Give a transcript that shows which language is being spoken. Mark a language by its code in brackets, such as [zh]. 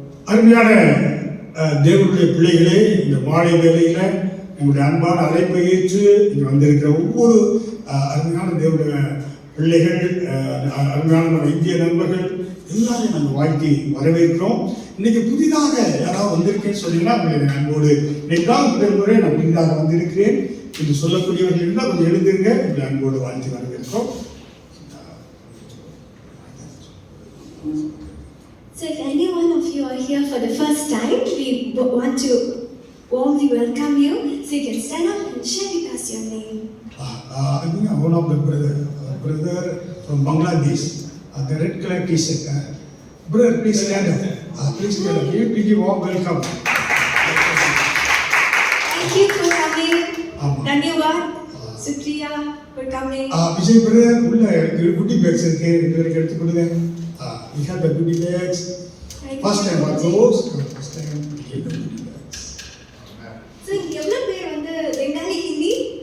[ta] அருமையான தேவனுடைய பிள்ளைகளே, இந்த மாலை வேளையில உங்களுடைய அன்பான அழைப்பை ஏற்று இங்கே வந்திருக்கிற ஒவ்வொரு அருமையான தேவனுடைய பிள்ளைகள், அருமையான இந்திய நண்பர்கள் எல்லாரையும் நாங்கள் வாழ்த்தி வரவேற்கிறோம். இன்னைக்கு புதிதாக யாராவது வந்திருக்கேன்னு சொன்னீங்கன்னா உங்களுடைய அன்போடு இன்னைக்குதான் முதல் முறை நான் புதிதாக வந்திருக்கிறேன் என்று சொல்லக்கூடியவர்கள் இருந்தால் கொஞ்சம் எழுதுங்க. உங்களுடைய அன்போடு வாழ்த்தி வரவேற்கிறோம். [en] So if any one of you are here for the first time, we want to warmly welcome you. So you can stand up and share with us your name. I think one of the brother from Bangladesh, the red color t-shirt. Brother, please stand up. Please stand up. Give you warm welcome. Thank you for coming. Dhanyawad. Shukriya for coming. [ta] Vijay brother, உள்ள goodie bags இருக்கு. இதுவரைக்கும் எடுத்து கொடுங்க. [en] We have the goodie bags. First time are those. First time we have the goodie bags. [ta] So எவ்வளவு பேர் வந்து பெங்காலி ஹிந்தி?